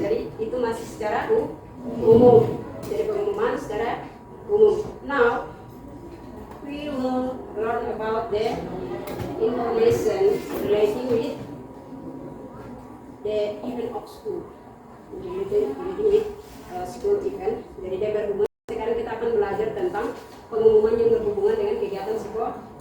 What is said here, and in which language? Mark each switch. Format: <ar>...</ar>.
<id>Jadi itu masih secara umum. Jadi pengumuman secara umum.</id> <en>Now we will learn about the information relating with the event of school. Relating with school event.</en> <id>Jadi dia berhubungan. Sekarang kita akan belajar tentang pengumuman yang berhubungan dengan kegiatan sekolah.</id>